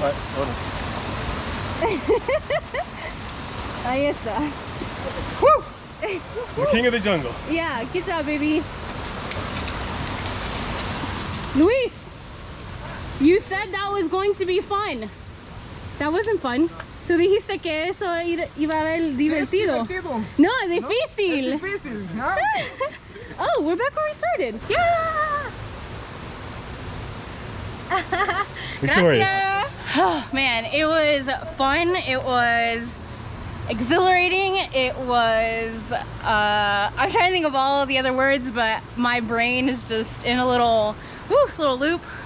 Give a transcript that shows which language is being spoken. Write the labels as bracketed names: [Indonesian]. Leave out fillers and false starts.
[English] All right, hold on. [Spanish] Ahí está. [English] Woo! The king of the jungle. Yeah, good job, baby. Luis, you said that was going to be fun. That wasn't fun. [Spanish] Tú dijiste que eso iba a ser divertido. divertido. No, difícil. Es difícil, ¿no? [English] Oh, we're back where we started. Yeah. Victorious. Oh, man, it was fun. It was exhilarating. It was, I'm trying to think of all the other words, but my brain is just in a little loop.